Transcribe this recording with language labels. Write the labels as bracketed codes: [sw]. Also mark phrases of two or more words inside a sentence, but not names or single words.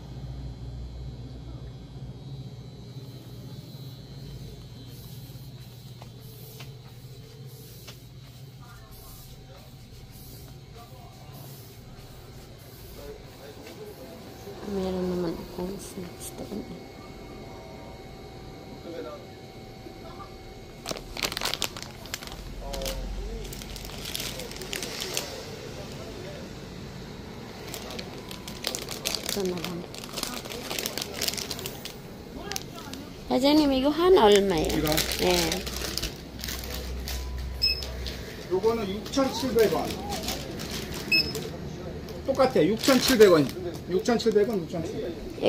[tl] Meron naman akong snacks doon eh. Ito na lang. [ko] 사장님 이거 하나 얼마예요? 이거? 네. 요거는 6,700원. 똑같아. 6,700원. 6,700원, 6,700원.